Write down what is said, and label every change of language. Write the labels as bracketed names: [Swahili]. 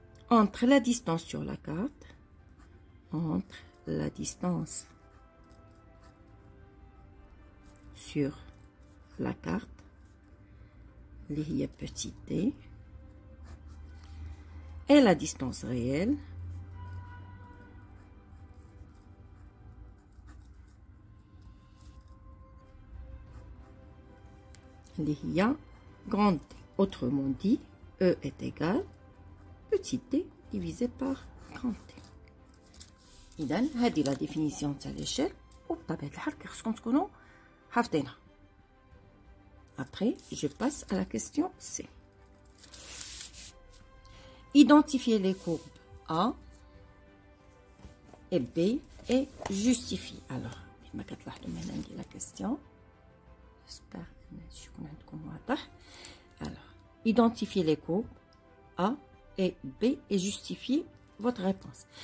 [French] entre la distance sur la carte, [Arabic] اللي هي [French] petit t, et la distance réelle اللي هي grand T. autrement dit E est égal petit t divisé par grand T. [Arabic] إذا هذه لا ديفينيسيون تاع ليشيل وبطبيعة الحال خصكم تكونوا حافظينها. [French] Après, je passe à la question C. Identifiez les courbes A et B et justifie. Alors, la question. J'espère que alors, identifiez les courbes A et B et justifiez votre réponse.